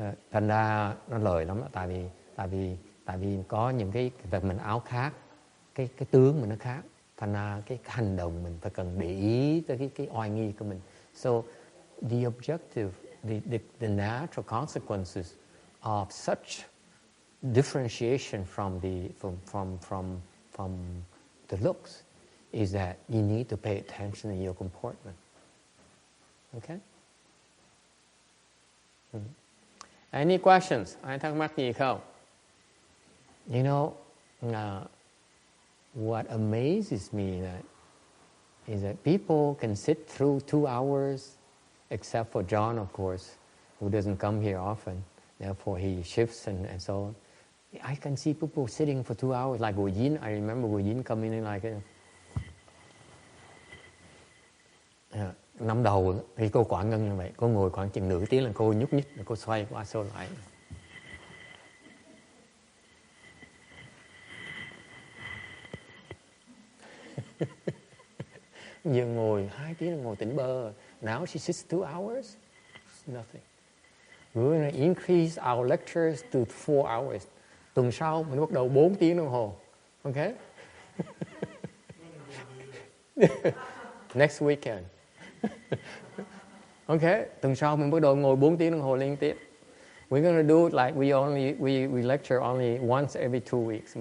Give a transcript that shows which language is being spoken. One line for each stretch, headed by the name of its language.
Vietnamese: Thành ra nó lợi lắm đó, tại vì có những cái vật mình áo khác, cái tướng mình nó khác, thành ra cái hành động mình phải cần để ý tới cái oai nghi của mình.
English: So the objective, the natural consequences of such differentiation from the looks is that you need to pay attention to your comportment. Okay? Any questions?
Vietnamese: Ai thắc mắc gì không?
English: You know, what amazes me is that people can sit through 2 hours, except for John, of course, who doesn't come here often. Therefore, he shifts and so on. I can see people sitting for 2 hours, like Gu Yin. I remember Gu Yin coming in like
Vietnamese: năm đầu thì cô Quảng Ngân như vậy, cô ngồi khoảng chừng nửa tiếng là cô nhúc nhích, cô xoay qua xoay lại. Giờ ngồi 2 tiếng ngồi tỉnh bơ.
English: Now she sits 2 hours. It's nothing. We're going to increase our lectures to 4 hours.
Vietnamese: Tuần sau mình bắt đầu 4 tiếng đồng hồ. Okay?
English: Next weekend.
Vietnamese: Okay? Tuần sau mình bắt đầu ngồi 4 tiếng đồng hồ liên tiếp.
English: We're going to do it like we lecture only once every 2 weeks.